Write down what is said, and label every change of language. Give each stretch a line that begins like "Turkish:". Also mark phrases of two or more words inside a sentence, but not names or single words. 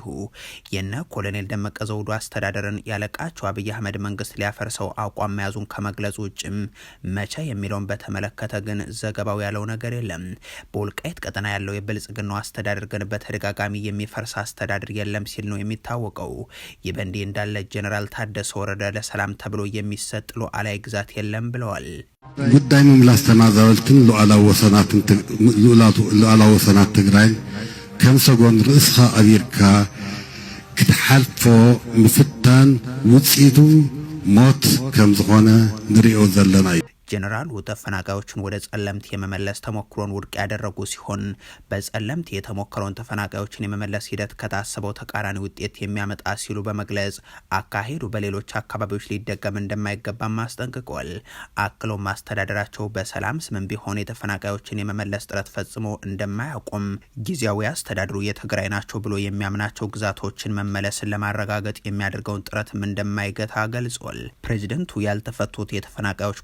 Amharic: የነ ኮሎኔል ደመቀ ዘውዱ አስተዳደርን ያለቃቸው አብይ አህመድ መንግስት ሊያፈርሰው አቋም መያዙን ከመግለጹ ውጭም መቼ የሚለውን በተመለከተ ግን ዘገባው ያለው ነገር የለም። በወልቃይት ቀጠና ያለው የብልጽግናው አስተዳደር ግን በተደጋጋሚ የሚፈርስ አስተዳደር የለም ሲል ነው የሚታወቀው። ይህ በእንዲህ እንዳለ ጀነራል ታደሰ ወረደ ለሰላም ተብሎ የሚሰጥ ሉዓላዊ ግዛት የለም ብለዋል።
Tigrinya: ጉዳይ መምላስ ተናዛበልትን ሉዓላዊ ወሰናት ትግራይ ከም ሰጎን ርእስኻ አቢርካ ክትሓልፎ ምፍታን ውጽኢቱ ሞት ከም ዝኾነ ንሪኦ ዘለና እዩ።
Amharic: ጀነራሉ ተፈናቃዮችን ወደ ጸለምት የመመለስ ተሞክሮን ውድቅ ያደረጉ ሲሆን በጸለምት የተሞከረውን ተፈናቃዮችን የመመለስ ሂደት ከታሰበው ተቃራኒ ውጤት የሚያመጣ ሲሉ በመግለጽ አካሄዱ በሌሎች አካባቢዎች ሊደገም እንደማይገባም አስጠንቅቀዋል። አክሎም ማስተዳደራቸው በሰላም ስምም ቢሆን የተፈናቃዮችን የመመለስ ጥረት ፈጽሞ እንደማያቆም፣ ጊዜያዊ አስተዳድሩ የትግራይ ናቸው ብሎ የሚያምናቸው ግዛቶችን መመለስን ለማረጋገጥ የሚያደርገውን ጥረትም እንደማይገታ ገልጿል። ፕሬዚደንቱ ያልተፈቱት የተፈናቃዮች